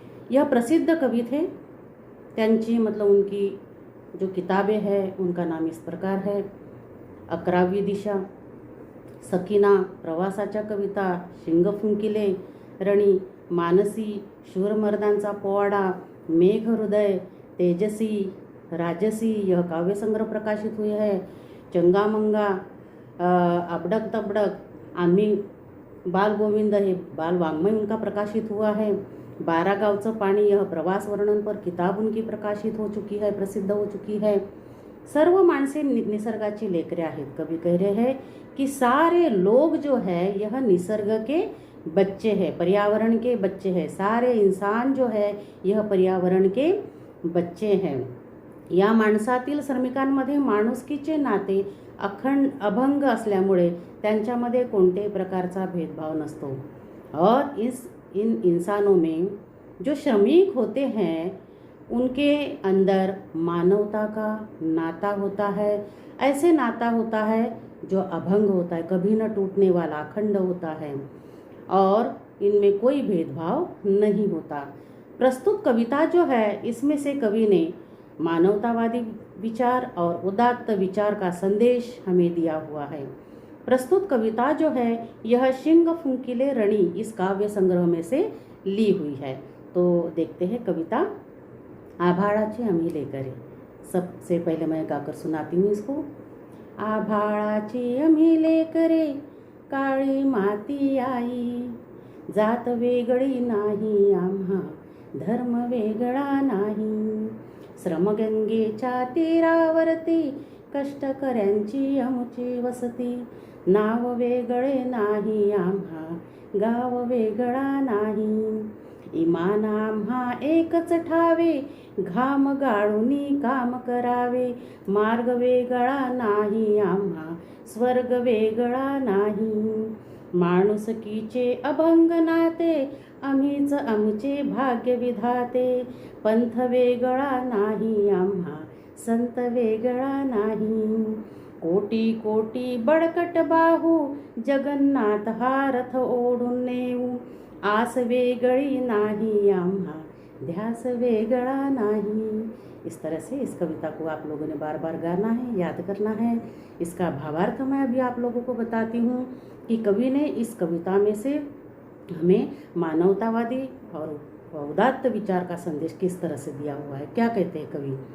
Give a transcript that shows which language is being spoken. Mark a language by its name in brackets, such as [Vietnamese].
[Hindi] यह प्रसिद्ध कवि थे। [Marathi] त्यांची [Hindi] मतलब उनकी जो किताबें हैं उनका नाम इस प्रकार है: 11वी दिशा, सकीना, प्रवासाच्या कविता, शिंग फुंकिले, रणी, मानसी, शूरमर्दांचा पोवाडा, मेघ हृदय, तेजसी, राजसी यह काव्य संग्रह प्रकाशित हुए हैं। चंगा मंगा, अबडक तबडक, आम्ही बाल गोविंद है बाल वाङ्मय उनका प्रकाशित हुआ है। 12 गांवचं पाणी यह प्रवास वर्णन पर किताब उनकी प्रकाशित हो चुकी है, प्रसिद्ध हो चुकी है। [Marathi] सर्व माणसे निसर्गाची लेकरे आहेत। [Hindi] कवि कह रहे हैं कि सारे लोग जो है यह निसर्ग के बच्चे हैं, पर्यावरण के बच्चे हैं। सारे इंसान जो है यह पर्यावरण के बच्चे हैं। [Marathi] या माणसातील श्रमिकांमध्ये माणुसकीचे नाते अभंग असल्यामुळे त्यांच्यामध्ये कोणत्याही प्रकारचा भेदभाव नसतो। [Hindi] और इन इंसानों में जो श्रमिक होते हैं उनके अंदर मानवता का नाता होता है। ऐसे नाता होता है जो अभंग होता है, कभी न टूटने वाला, अखंड होता है और इनमें कोई भेदभाव नहीं होता। प्रस्तुत कविता जो है इसमें से कवि ने मानवतावादी विचार और उदात्त विचार का संदेश हमें दिया हुआ है। प्रस्तुत कविता जो है यह शिंग फुंकिले रणी इस काव्य संग्रह में से ली हुई है। तो देखते हैं कविता आभाळाची आम्ही लेकरे। सबसे पहले मैं गाकर सुनाती हूँ इसको। [Marathi] आभाळाची आम्ही लेकरे, काळी माती आई, जात वेगळी नाही आम्हा, धर्म वेगळा नाही। श्रमगंगेच्या तीरावरती कष्टकऱ्यांची आमची वसती, नाव वेगळे नाही आम्हा, गाव वेगळा नाही। इमान आम्हा एकच ठावे, घाम गाळूनी काम करावे, मार्ग वेगळा नाही आम्हा, स्वर्ग वेगळा नाही। माणुसकीचे अभंग नाते, आम्हीच आमचे भाग्य विधाते, पंथ वेगळा नाही आम्हा, संत वेगळा नाही। कोटी कोटी बळकट बाहू, जगन्नाथ हा रथ ओढून नेऊ, आस वेगळी नाही आम्हा, ध्यास वेगळा नाही। [Hindi] इस तरह से इस कविता को आप लोगों ने बार बार गाना है, याद करना है। इसका भावार्थ मैं अभी आप लोगों को बताती हूँ कि कवि ने इस कविता में से हमें मानवतावादी और उदात्त विचार का संदेश किस तरह से दिया हुआ है। क्या कहते हैं कवि?